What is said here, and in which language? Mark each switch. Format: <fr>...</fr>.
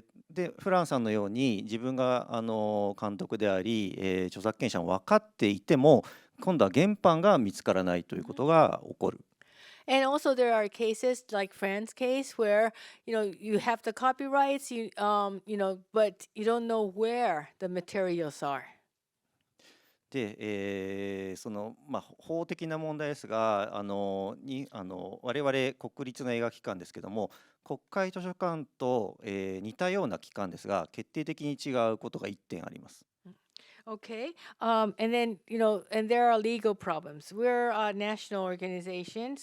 <ja>で、フランさんのように自分が監督であり、著作権者も分かっていても今度は原版が見つからないということが起こる。</ja> <en>And also there are cases like Fran's case where you have the copyrights, but you don't know where the materials are.</en> <ja>で、法的な問題ですが、我々国立の映画機関ですけども、国会図書館と、似たような機関ですが、決定的に違うことが1点あります。</ja> <en>Okay. And then, and there are legal problems. We're a national organization.</en>